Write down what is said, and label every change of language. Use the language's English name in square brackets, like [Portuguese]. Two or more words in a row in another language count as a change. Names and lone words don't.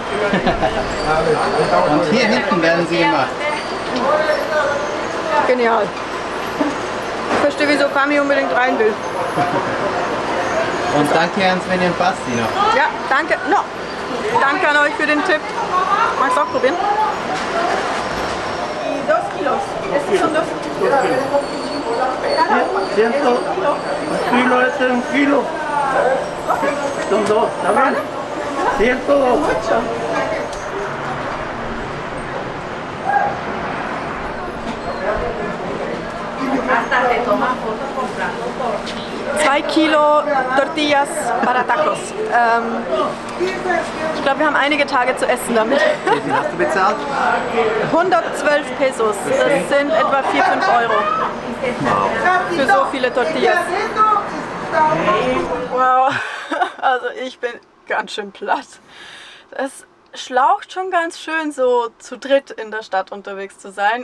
[German] Und hier hinten werden sie gemacht. Genial. Ich verstehe, wieso Kami unbedingt rein will. Und danke an Sveni und Basti noch. Ja, danke. No. Danke an euch für den Tipp. Magst du auch probieren? [Spanish] 2 Kilos. Es son 2 Kilos. 100 Kilo es 1 Kilo. Son 2, ¿está bien? 102. 2 Kilo Tortillas para Tacos. [German] Ich glaube, wir haben einige Tage zu essen damit. Wie viel hast du bezahlt? 112 Pesos. Das sind etwa 4, 5 Euro. Für so viele Tortillas. Wow. Also ich bin ganz schön platt. Das schlaucht schon ganz schön, so zu dritt in der Stadt unterwegs zu sein.